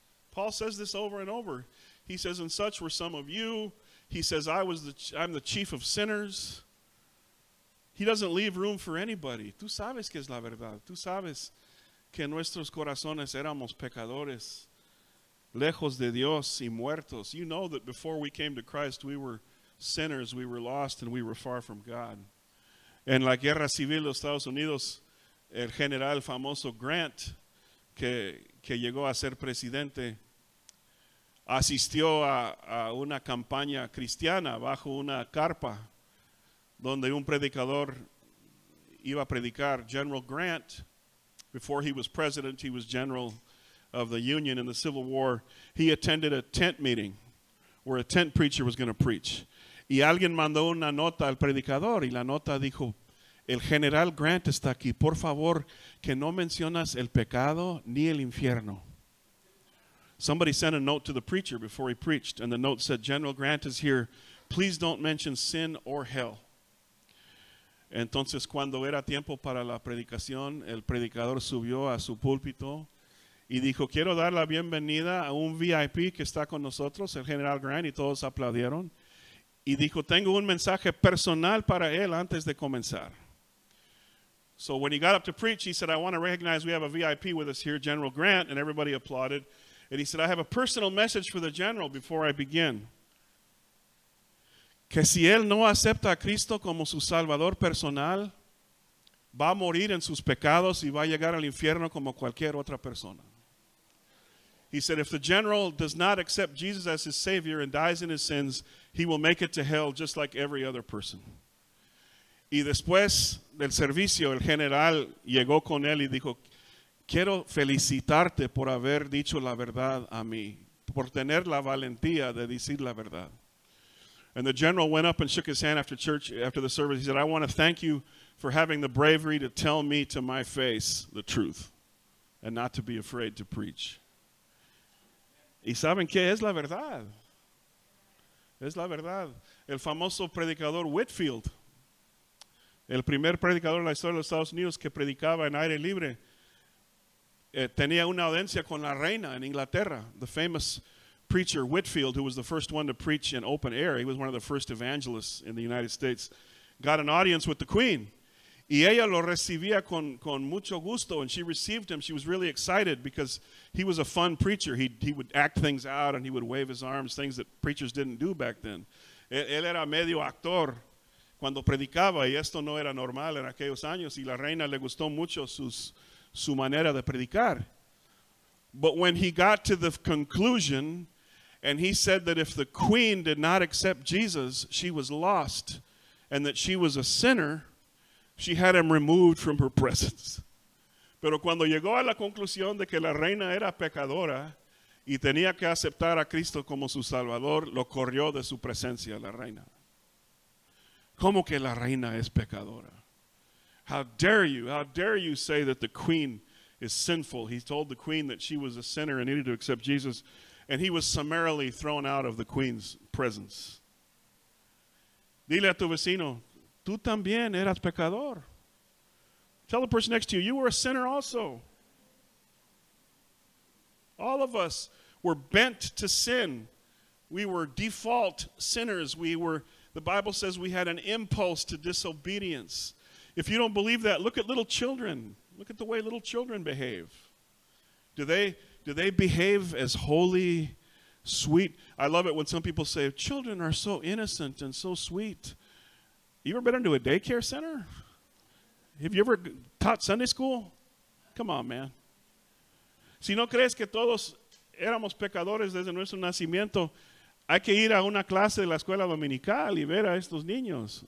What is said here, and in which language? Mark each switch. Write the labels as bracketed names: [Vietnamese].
[English] Paul says this over and over. He says, and such were some of you. He says, I'm the chief of sinners. He doesn't leave room for anybody. [Spanish] Tú sabes que es la verdad. Tú sabes que en nuestros corazones éramos pecadores, lejos de Dios y muertos. [English] You know that before we came to Christ, we were sinners, we were lost, and we were far from God. [Spanish] En la guerra civil de los Estados Unidos, el general famoso Grant, que llegó a ser presidente, asistió a una campaña cristiana bajo una carpa, donde un predicador iba a predicar. [English] General Grant, before he was president, he was general of the Union in the Civil War. He attended a tent meeting where a tent preacher was going to preach. [Spanish] Y alguien mandó una nota al predicador y la nota dijo, el general Grant está aquí, por favor, que no mencionas el pecado ni el infierno. [English] Somebody sent a note to the preacher before he preached, and the note said, General Grant is here. Please don't mention sin or hell. [Spanish] Entonces, cuando era tiempo para la predicación, el predicador subió a su púlpito y dijo, quiero dar la bienvenida a un VIP que está con nosotros, el general Grant, y todos aplaudieron. Y dijo, tengo un mensaje personal para él antes de comenzar. [English] So when he got up to preach, he said, I want to recognize we have a VIP with us here, General Grant, and everybody applauded. And he said, I have a personal message for the general before I begin. [Spanish] Que si él no acepta a Cristo como su Salvador personal, va a morir en sus pecados y va a llegar al infierno como cualquier otra persona. [English] He said, if the general does not accept Jesus as his Savior and dies in his sins, he will make it to hell just like every other person. [Spanish] Y después del servicio, el general llegó con él y dijo, quiero felicitarte por haber dicho la verdad a mí, por tener la valentía de decir la verdad. [English] And the general went up and shook his hand after church, after the service. He said, I want to thank you for having the bravery to tell me to my face the truth and not to be afraid to preach. [Spanish] ¿Y saben qué? Es la verdad. Es la verdad. El famoso predicador Whitfield, el primer predicador en la historia de los Estados Unidos que predicaba en aire libre, tenía una audiencia con la reina en Inglaterra. [English] The famous preacher Whitfield, who was the first one to preach in open air, he was one of the first evangelists in the United States, got an audience with the Queen. [Spanish] Y ella lo recibía con mucho gusto, [English] and she received him. She was really excited because he was a fun preacher. He would act things out, and he would wave his arms, things that preachers didn't do back then. [Spanish] Él era medio actor cuando predicaba, y esto no era normal en aquellos años, y la reina le gustó mucho su manera de predicar. [English] But when he got to the conclusion, and he said that if the Queen did not accept Jesus, she was lost, and that she was a sinner, she had him removed from her presence. [Spanish] Pero cuando llegó a la conclusión de que la reina era pecadora y tenía que aceptar a Cristo como su Salvador, lo corrió de su presencia la reina. ¿Cómo que la reina es pecadora? [English] How dare you say that the Queen is sinful? He told the Queen that she was a sinner and needed to accept Jesus, and he was summarily thrown out of the Queen's presence. [Spanish] Dile a tu vecino, tú también eras pecador. [English] Tell the person next to you, you were a sinner also. All of us were bent to sin. We were default sinners. The Bible says we had an impulse to disobedience. If you don't believe that, look at little children. Look at the way little children behave. Do they behave as holy, sweet? I love it when some people say, children are so innocent and so sweet. You ever been into a daycare center? Have you ever taught Sunday school? Come on, man. [Spanish] Si no crees que todos éramos pecadores desde nuestro nacimiento, hay que ir a una clase de la escuela dominical y ver a estos niños.